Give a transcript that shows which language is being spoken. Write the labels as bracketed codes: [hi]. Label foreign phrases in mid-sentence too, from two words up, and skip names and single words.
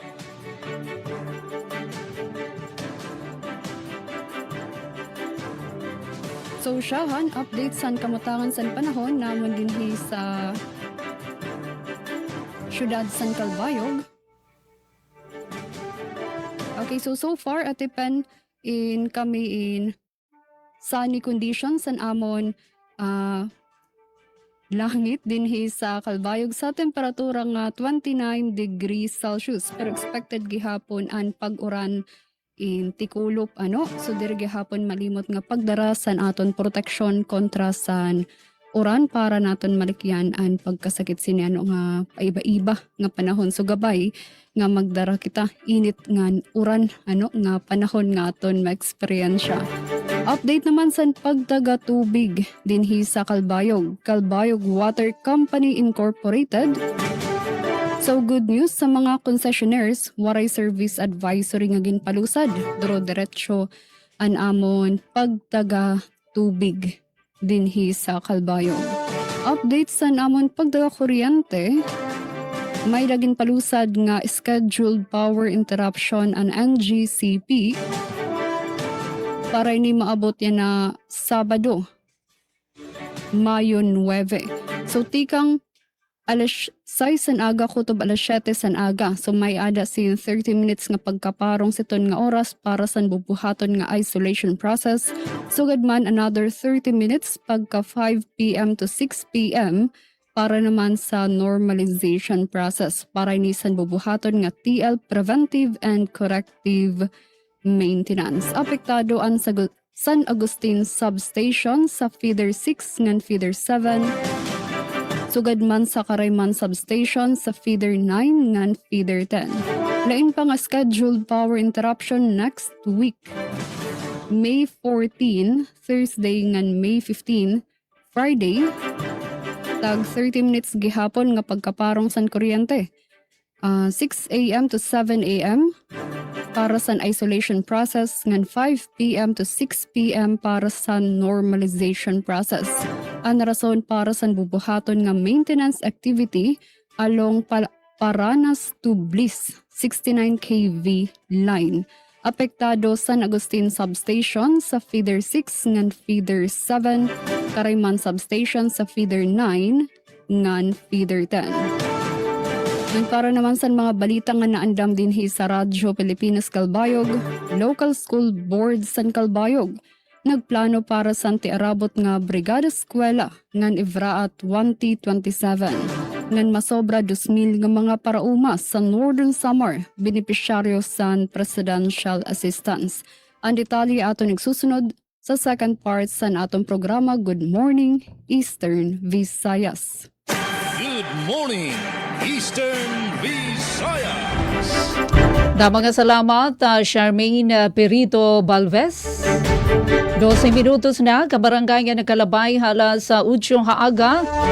[war] So siyahan, update sa kamutangan sa panahon naman dinhi sa syudad San Calbayog. Okay, Okay, so far Ate Pen, kami [en] in sunny conditions [war] an amon langit dinhi sa Kalbayog sa temperatura nga [en] 29 degrees Celsius [war] pero expected gihapon ang pag-uran in Tikulop so diri gihapon malimot nga pagdara san aton proteksyon kontra san uran para naton malikyan ang pagkasakit sini nga paiba-iba nga panahon so gabay nga magdara kita init nga uran nga panahon nga aton ma-experience. Update naman sa pagdaga tubig dinhi sa Kalbayog, Kalbayog Water Company Incorporated. So [en] good news [war] sa mga concessionaires, waray [en] service advisory [war] nga ginpalusad, diretso an amon pagdaga tubig dinhi sa Kalbayog. Update sa amon pagdaga kuryente, may laging palusad nga [en] scheduled power interruption [war] an NGCP para ini maabot yan na Sabado, Mayo 9. So tikang alas 6 san aga kutob alas 7 san aga. So may ada sin 30 minutes nga pagkaparong siton nga oras para san bubuhaton nga [en] isolation process. [war] Sugad man another 30 minutes pagka 5 p.m. to 6 p.m. para naman sa [en] normalization process [war] para ini san bubuhaton nga [en] TL preventive and corrective maintenance. [war] Apektado ang San Agustin Substation sa Feeder 6 ngan Feeder 7. Sugad man sa Karayman Substation sa Feeder 9 ngan Feeder 10. Lain pa nga [en] scheduled power interruption next week. [war] May 14, Thursday ngan May 15, Friday. Tag 30 minutes gihapon nga pagkaparong san kuryente. 6 a.m. to 7 a.m. para sa [en] isolation process [war] ngan 5 p.m. to 6 p.m. para sa [en] normalization process. [war] Ang rason para sa bubuhaton nga [en] maintenance activity [war] along Paranas to Bliss 69 kV line. Apektado San Agustin Substation sa Feeder 6 ngan Feeder 7, Karayman Substation sa Feeder 9 ngan Feeder 10. Para naman sa mga balita nga naandam dinhi sa Radyo Pilipinas Kalbayog, Local School Board San Kalbayog nagplano para sa tiarabot nga Brigada Eskwela ngan Ivraat 2027 ngan masobra 2,000 nga mga parauma sa Northern Samar benepisyaryo sa Presidential Assistance. Ang detalye aton nagsusunod sa [en] second part [war] sa atong programa Good Morning Eastern Visayas. [en] Good morning, Eastern Visayas. [war] Damang salamat, Charmaine Perito Balves. 12 minutos na, kabarangay nga nakalabay hala sa 8 haaga.